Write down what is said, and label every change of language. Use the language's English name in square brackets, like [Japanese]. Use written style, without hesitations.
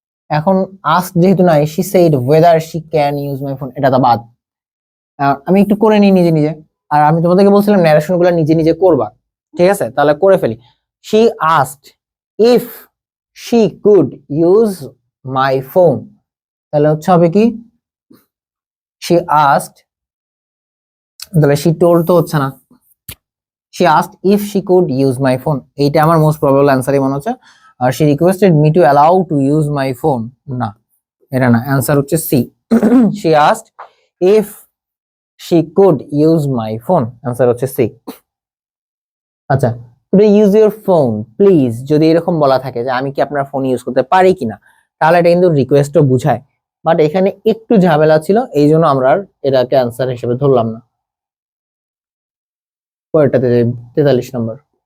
[Bangla] এখন আস্ক যেহেতু নাই, [English] she said whether she can use my phone, [Bangla] এটা তো বাদ। আমি একটু করে নিই নিজে নিজে, আর আমি তোমাদেরকে বলছিলাম ন্যারেশন গুলো নিজে নিজে করবা, ঠিক আছে, তাহলে করে ফেলি। [English] she asked if she could use my phone, [Bangla] তাহলে হচ্ছে হবে কি, [English] she asked, [Bangla] তাহলে [English] she told [Bangla] তো হচ্ছে না, [English] she asked if she could use my phone, [Bangla] এইটা আমার মোস্ট প্রবাবল অ্যান্সারই মনে হচ্ছে। [English] আর she requested me to allow to use my phone, [Bangla] না এটা না, অ্যান্সার হচ্ছে C. [English] she asked if she could use my phone, [Bangla] answer হচ্ছে সি। আচ্ছা, [English] could you use your phone please, [Bangla] যদি এরকম বলা থাকে যে আমি কি আপনার ফোন ইউজ করতে পারি কিনা, তাহলে এটা কিন্তু রিকোয়েস্টও বুঝায়, বাট এখানে একটু ঝামেলা ছিল, এই জন্য আমরা আর এটাকে অ্যান্সার হিসেবে ধরলাম না। পরেরটাতে 43 নম্বর।